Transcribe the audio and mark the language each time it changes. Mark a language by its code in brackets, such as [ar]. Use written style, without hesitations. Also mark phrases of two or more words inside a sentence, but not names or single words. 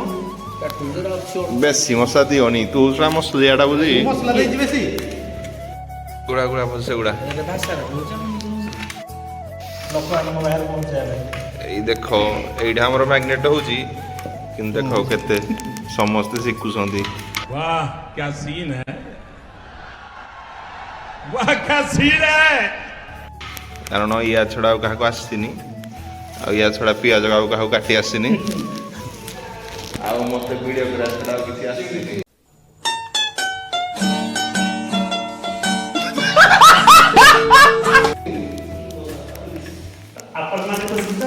[or] ବେଶୀ ମସଲା ଦିଅନି ତୁ ସେଟା ମସଲିଆଟା ବୁଝି ମସଲା ଦେଇଛି ବେଶୀ ଗୁଡ଼ା ଗୁଡ଼ା ବୁଝ ସେଗୁଡ଼ା ଲୋକମାନଙ୍କ ବାହାରେ ପହଞ୍ଚାଇବା ପାଇଁ ଏଇ ଦେଖ ଏଇଟା ଆମର ମ୍ୟାଗ୍ନେଟ୍ ହଉଛି କିନ୍ତୁ ଦେଖ କେତେ ସମସ୍ତେ ଶିଖୁଛନ୍ତି [hi] वाह क्या सीन है, वाह क्या सीन है। [or] କାରଣ ୟା ଛଡ଼ା ଆଉ କାହାକୁ ଆସିନି ଆଉ ୟା ଛଡ଼ା ପିଆଜ ଆଉ କାହାକୁ କାଟି ଆସିନି ଆଉ ମୋତେ ଭିଡ଼ିଓ କରିବା ଛଡ଼ା ଆଉ କିଛି ଆସିନି ଆପଣମାନେ ଖୁସି ତ